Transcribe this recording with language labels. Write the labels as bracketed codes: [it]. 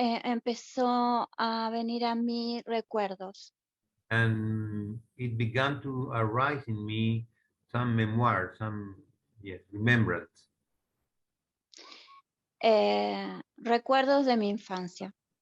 [es] empezó a venir a mí recuerdos. [en] and it began to arise in me some memoir, remembrance, [es] Recuerdos de mi infancia.